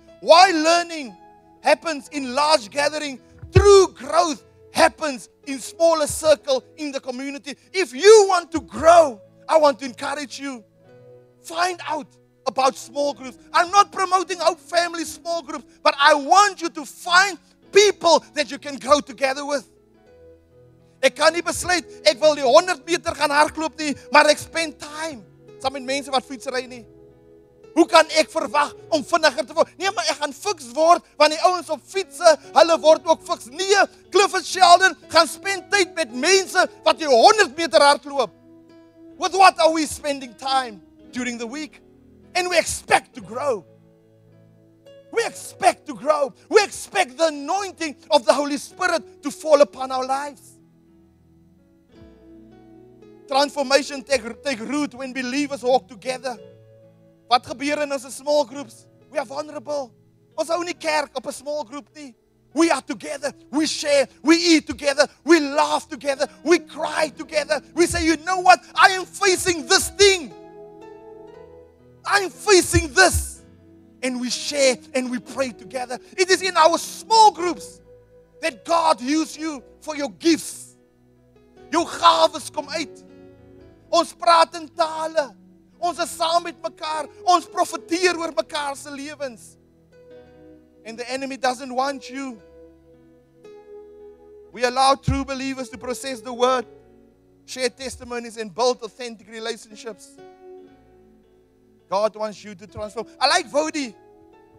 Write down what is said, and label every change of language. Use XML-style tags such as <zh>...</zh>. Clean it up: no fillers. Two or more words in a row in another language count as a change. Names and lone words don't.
<en>While learning happens in large gathering, true growth happens in smaller circle in the community. If you want to grow, I want to encourage you. Find out about small groups. I'm not promoting Hope Family small groups, but I want you to find people that you can grow together with.</en> <af>Ek kan nie besluit, ek wil die 100 meter gaan hardloop nie, maar ek</af> <en>spend time</en> <af>saam met mense wat fietsry nie. Hoe kan ek verwag om vinniger te word? Nee, maar ek gaan fiks word, want die ouens op fietsse, hulle word ook fiks. Nee, Clifford Sheldon gaan spend tyd met mense wat die 100 meter hardloop.</af> <en>With what are we spending time during the week? And we expect to grow. We expect to grow. We expect the anointing of the Holy Spirit to fall upon our lives. Transformation take root when believers walk together.</en> <af>Wat gebeur in ons</af> <en>small groups? We are vulnerable.</en> <af>Ons hou nie kerk op 'n</af> <en>small group</en> <af>nie.</af> <en>We are together. We share. We eat together. We laugh together. We cry together. We say, you know what? I am facing this thing. I'm facing this. And we share and we pray together. It is in our small groups that God uses you for your gifts.</en> <af>Jou gawes kom uit. Ons praat in tale. Ons is saam met mekaar. Ons profeteer oor mekaar se lewens.</af> <en>And the enemy doesn't want you. We allow true believers to process the word, share testimonies, and build authentic relationships. God wants you to transform. I like Vodi Beckham.</en>